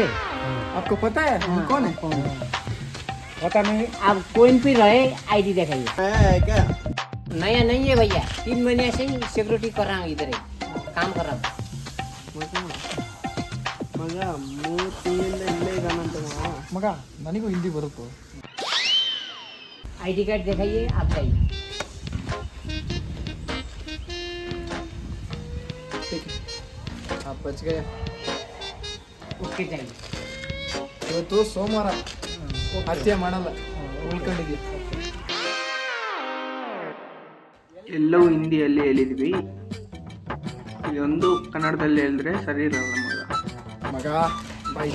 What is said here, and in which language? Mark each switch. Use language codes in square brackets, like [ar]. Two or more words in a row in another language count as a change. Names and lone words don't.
[hi] आपको पता है हम कौन है? पता नहीं। आप कोई भी रहे आईडी दिखाइए। है क्या? नया नहीं है भैया, 3 महीने से ही सिक्योरिटी कर रहा हूँ, इधर ही काम कर रहा हूँ। [kn] ಮಗ, ನನಗೂ ಹಿಂದಿ ಬರುತ್ತೆ. [hi] आईडी कार्ड दिखाइए, आप जाइए। आप बच गए. ओके, जाइए। [kn] ಇವತ್ತು ಸೋಮವಾರ, ಹತ್ಯೆ ಮಾಡಲ್ಲ, ಉಳ್ಕೊಂಡಿದ್ವಿ. ಎಲ್ಲವೂ ಹಿಂದಿಯಲ್ಲಿ ಹೇಳಿದ್ವಿ, ಇದೊಂದು ಕನ್ನಡದಲ್ಲಿ ಹೇಳಿದ್ರೆ ಸರಿ ಇರಲ್ಲ ಮಗ. ಬಾಯ್.